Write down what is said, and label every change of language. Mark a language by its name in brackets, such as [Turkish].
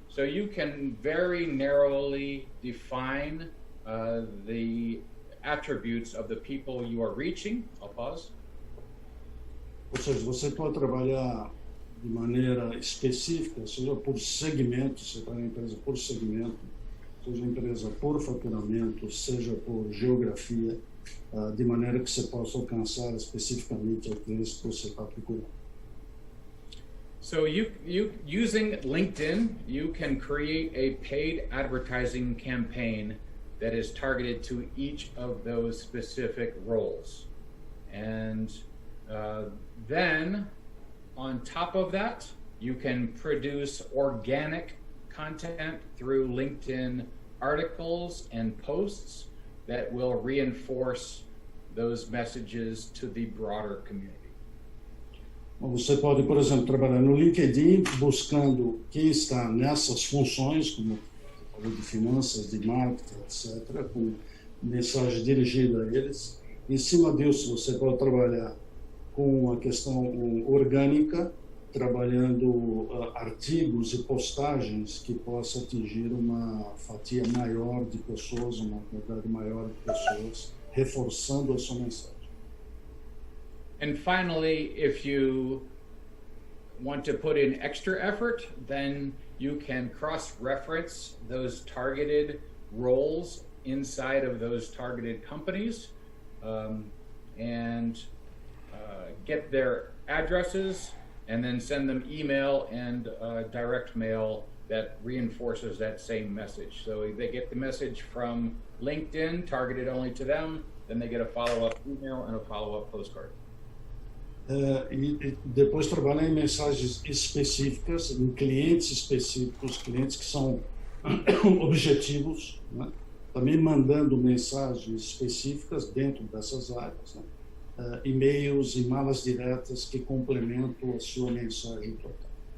[English] So you can very narrowly define the attributes of the people you are reaching. I'll pause. [Portuguese] Ou seja, você pode trabalhar de maneira específica, seja por segmento, você está na empresa por segmento, seja empresa por faturamento, seja por geografia, de maneira que você possa alcançar especificamente aqueles que você está procurando. [English] So you using LinkedIn, you can create a paid advertising campaign that is targeted to each of those specific roles. And then on top of that, you can produce organic content through LinkedIn articles and posts that will reinforce those messages to the broader community. [Portuguese] Você pode, por exemplo, trabalhar no LinkedIn buscando quem está nessas funções, como você falou de finanças, de marketing, etc., com mensagem dirigida a eles. Em cima disso, você pode trabalhar com a questão orgânica, trabalhando artigos e postagens que possa atingir uma fatia maior de pessoas, uma quantidade maior de pessoas, reforçando a sua mensagem. [English] And finally, if you want to put in extra effort, then you can cross-reference those targeted roles inside of those targeted companies and get their addresses and then send them email and direct mail that reinforces that same message. So they get the message from LinkedIn, targeted only to them, then they get a follow-up email and a follow-up postcard. [Portuguese] E depois trabalhar em mensagens específicas, em clientes específicos, clientes que são objetivos, né? Também mandando mensagens específicas dentro dessas áreas, né? E-mails e malas diretas que complementam a sua mensagem total.